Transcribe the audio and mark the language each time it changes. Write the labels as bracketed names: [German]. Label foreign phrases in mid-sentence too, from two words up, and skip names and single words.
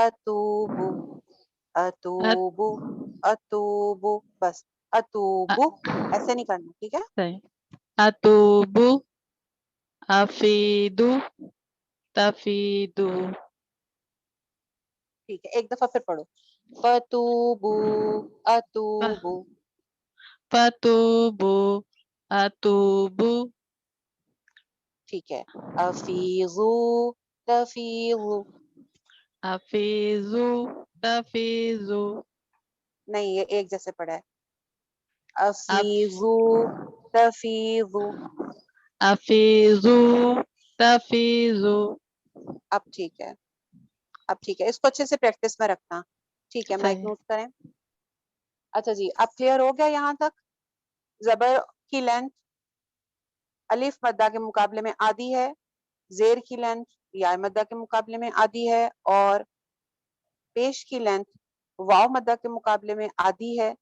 [Arabic] اتوبو اتوبو اتوبو، بس. [Urdu] اتوبو ایسے نہیں کرنا، ٹھیک ہے. [Arabic] صحیح. اتوبو افیدو تفیدو. [Urdu] ٹھیک ہے، ایک دفعہ پھر پڑھو. [Arabic] فتوبو اتوبو. فتوبو اتوبو. [Urdu] ٹھیک ہے. [Arabic] افیضو تفیضو. افیزو تفیزو. [Urdu] نہیں، یہ ایک جیسے پڑھا ہے. اف [Arabic] افیضو تفیضو. افیزو تفیزو. [Urdu] اب ٹھیک ہے، اب ٹھیک ہے. اس کو اچھے سے پریکٹس میں رکھنا. ٹھیک ہے، مائک صحیح. نوٹ کریں. اچھا جی، اب کلیئر ہو گیا یہاں تک. زبر کی لینتھ الف مدہ کے مقابلے میں آدھی ہے، زیر کی لینتھ یا مدہ کے مقابلے میں آدھی ہے، اور پیش کی لینتھ واو مدہ کے مقابلے میں آدھی ہے.